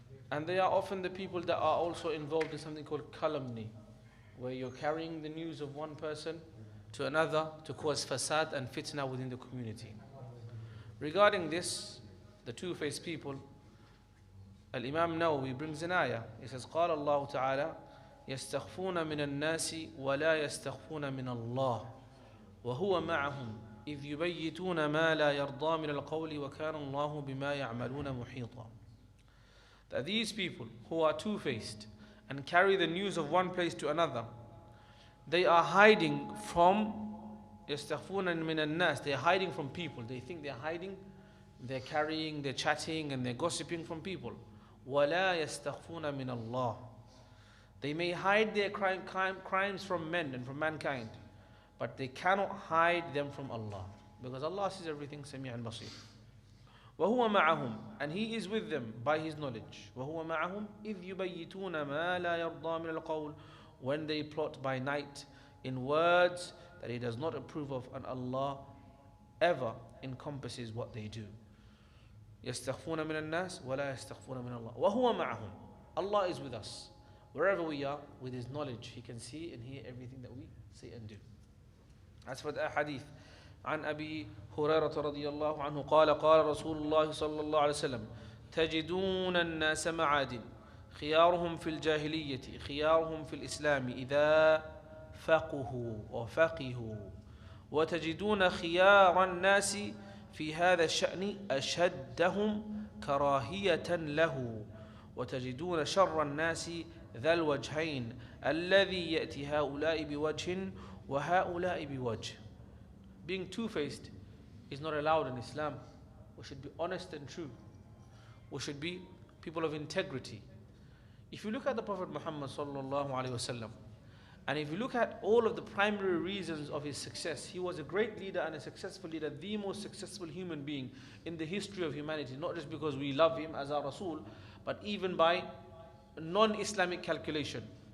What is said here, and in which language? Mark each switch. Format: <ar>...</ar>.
<en>And they are often the people that are also involved in something called calumny, where you're carrying the news of one person to another to cause fasad and fitna within the community. Regarding this, the two-faced people, Al-Imam Nawawi brings an ayah. He says,</en> <ar>قال الله تعالى يستخفون من الناس ولا يستخفون من الله وهو معهم إذ يبيتون ما لا يرضى من القول وكان الله بما يعملون محيطا.</ar> <en>That these people who are two-faced and carry the news of one place to another, they are hiding from</en> <ar>يستخفون من الناس.</ar> <en>They are hiding from people. They think they are hiding. They're carrying, they're chatting, and they're gossiping from people.</en> <ar>ولا يستخفون من الله.</ar> <en>They may hide their crimes from men and from mankind, but they cannot hide them from Allah, because Allah sees everything,</en> <ar>سميع بصير. وهو معهم,</ar> <en>and He is with them by His knowledge.</en> <ar>وهو معهم إذ يبيتون ما لا يرضى من القول,</ar> <en>when they plot by night in words that He does not approve of, and Allah ever encompasses what they do.</en> <ar>يستخفون من الناس ولا يستخفون من الله وهو معهم.</ar> <en>Allah is with us. Wherever we are, with His knowledge, He can see and hear everything that we say and do. As for the hadith,</en> <ar>عن أبي هريرة رضي الله عنه قال قال رسول الله صلى الله عليه وسلم تجدون الناس معادن خيارهم في الجاهلية خيارهم في الإسلام إذا فقهوا وفقهوا وتجدون خيار الناس في هذا الشأن أشدهم كراهية له وتجدون شر الناس ذا الوجهين الذي يأتي هؤلاء بوجه وهؤلاء بوجه.</ar> <en>Being two-faced is not allowed in Islam. We should be honest and true. We should be people of integrity. If you look at the Prophet Muhammad sallallahu alaihi wasallam, and if you look at all of the primary reasons of his success, he was a great leader and a successful leader, the most successful human being in the history of humanity, not just because we love him as our Rasul, but even by non-Islamic calculation.</en>